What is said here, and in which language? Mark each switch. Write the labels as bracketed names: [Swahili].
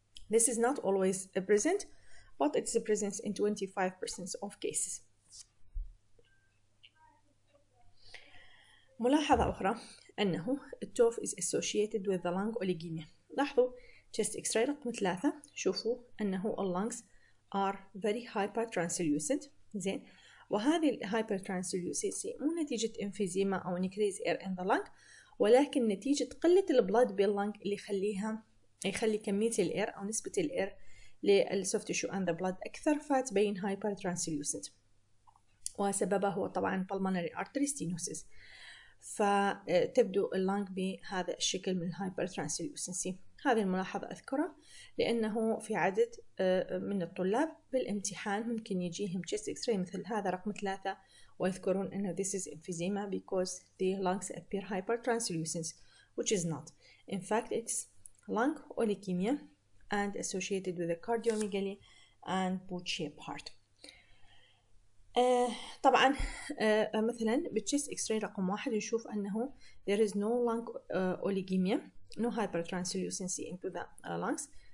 [English] This is not always present, but it's present in 25% of cases. [Arabic] ملاحظة أخرى أنه التوف [English] is associated with the lung oligemia. [Arabic] لاحظوا [English] chest X-ray [Arabic] رقم 3، شوفوا أنه [English] lungs are very hypertranslucent. [Arabic] زين، وهذه hypertranslucency مو نتيجة emphysema أو increase air in the lung، ولكن نتيجة قلة البلاد باللنج اللي يخلي كمية الإير أو نسبة الإير للسوفت تيشو [English] and the blood [Arabic] أكثر، فتبين hypertranslucent، وسببه هو طبعا pulmonary artery stenosis. فتبدو اللنج بهذا الشكل من hypertranslucency. هذه الملاحظة أذكرها لأنه في عدد من الطلاب بالامتحان ممكن يجيهم chest X-ray مثل هذا رقم 3 ويذكرون أنه [English] this is emphysema because the lungs appear hypertranslucent, which is not. In fact, it's lung oligemia and associated with the cardiomegaly and boot-shaped heart. [Arabic] طبعا مثلا بال [English] chest X-ray [Arabic] رقم 1 نشوف أنه [English] there is no lung oligemia, no hypertranslucency into the lungs.